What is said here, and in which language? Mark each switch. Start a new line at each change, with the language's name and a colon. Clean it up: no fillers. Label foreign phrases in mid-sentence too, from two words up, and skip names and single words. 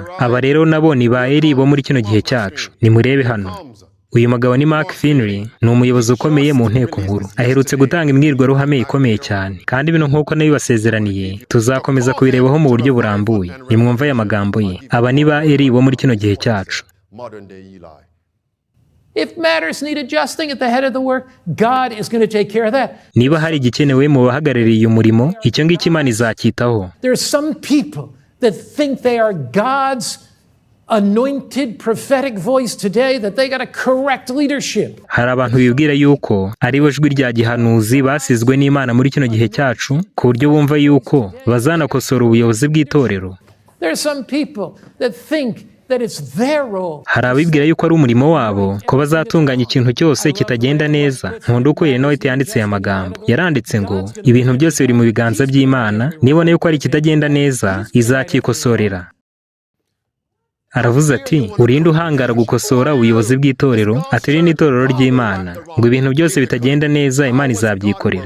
Kinyarwanda: Aba rero nabo ni ba Eli bo muri kino gihe cyacu. Nimurebe hano. Uyu mugabo ni Mark Finley, ni umuyobozi ukomeye mu nteko nkuru. Aherutse gutanga imbwirwaruhame ikomeye cyane, kandi bino nk'uko nabibasezeraniye tuzakomeza kubirebaho mu buryo burambuye. Nimwumva aya magambo ye. Aba ni ba Eli bo muri kino gihe cyacu.
English: If matters need adjusting at the head of the work, God is going to take care of that.
Kinyarwanda: Niba hari igikenewe mu bahagarariye umurimo, icyo ngicyo Imana izacyitaho.
English: There are some people that think they are God's anointed prophetic voice today, that they got a correct leadership.
Kinyarwanda: Hari abantu bibwira yuko ari bo jwi rya gihanuzi basizwe n'Imana muri kino gihe cyacu, ku buryo bumva yuko bazanakosora ubuyobozi bw'itorero.
English: There are some people that think that it's their role.
Kinyarwanda: Hari abibwira yuko ari umurimo wabo ko bazatunganya ikintu cyose kitagenda neza. Nkunda uko Yeremiya yanditse aya magambo. Yaranditse ngo, ibintu byose biri mu biganza by'Imana, nibona yuko ari ikitagenda neza izakikosorera. Aravuze ati, urinde uhangara gukosora ubuyobozi bw'itorero, atari n'itorero ry'Imana, ngo ibintu byose bitagenda neza Imana izabyikorera.